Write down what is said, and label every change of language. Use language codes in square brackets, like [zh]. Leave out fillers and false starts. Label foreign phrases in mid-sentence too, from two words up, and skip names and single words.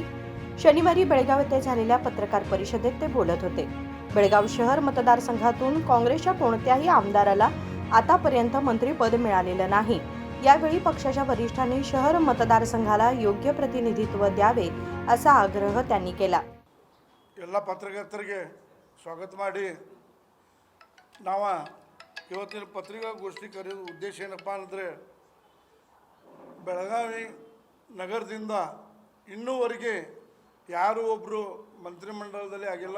[mr] शनिवारी बेळगाव येथे झालेल्या पत्रकार परिषदेत ते बोलत होते. बेळगाव शहर मतदारसंघातून काँग्रेसच्या कोणत्याही आमदाराला आतापर्यंत मंत्रिपद मिळालेलं नाही. यावेळी पक्षाच्या वरिष्ठांनी शहर मतदारसंघाला योग्य प्रतिनिधित्व द्यावे असा आग्रह त्यांनी केला. [kn] ಎಲ್ಲ ಪತ್ರಕರ್ತರಿಗೆ ಸ್ವಾಗತ ಮಾಡಿ ನಾವು ಇವತ್ತಿನ ಪತ್ರಿಕಾಗೋಷ್ಠಿ ಕರೆಯೋದು ಉದ್ದೇಶ ಏನಪ್ಪ ಅಂದರೆ ಬೆಳಗಾವಿ ನಗರದಿಂದ ಇನ್ನೂವರೆಗೆ ಯಾರೂ ಒಬ್ಬರು ಮಂತ್ರಿಮಂಡಲದಲ್ಲಿ ಆಗಿಲ್ಲ.